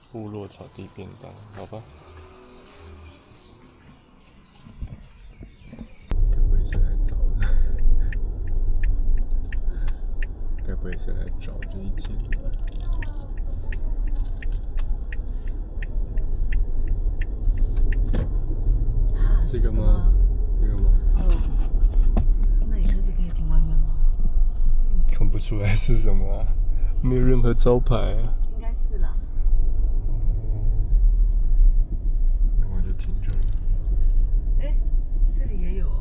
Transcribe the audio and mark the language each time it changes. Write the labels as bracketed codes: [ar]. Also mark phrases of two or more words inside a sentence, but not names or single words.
[zh] 部落草地便當，好吧。該不會是來找的？該不會是來找這一間？這個嗎？這個嗎？那你車子可以停外面嗎？看不出來是什麼啊，沒有任何招牌啊。應該是啦。那我就停這兒。哎，這裡也有啊。